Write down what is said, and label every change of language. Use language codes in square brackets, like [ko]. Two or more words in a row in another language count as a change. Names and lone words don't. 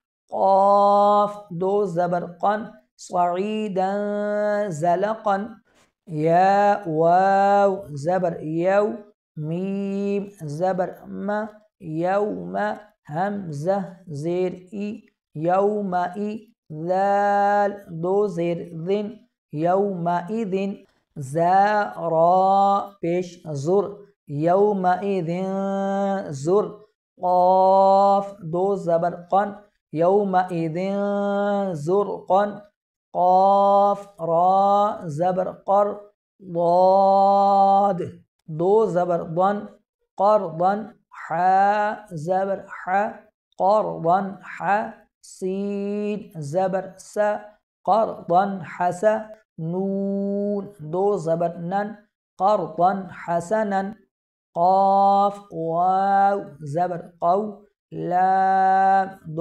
[ur] قاف دو زبر قن صعیدا زلقا یا واو زبر یو میم زبر ما یوم همزه زیر ای یوم ای ذال دو زیر ذن یوم ایذن زا را پیش زر یوم ایذن زر قاف دو زبر قن یوم ایذن زرقا قاف را زبر قر ضاد دو زبر ضن قرضا حا زبر حا قرضا حا سین زبر سا قرضا حسا نون دو زبر نن قرضا حسنا قاف واو زبر قو لام دو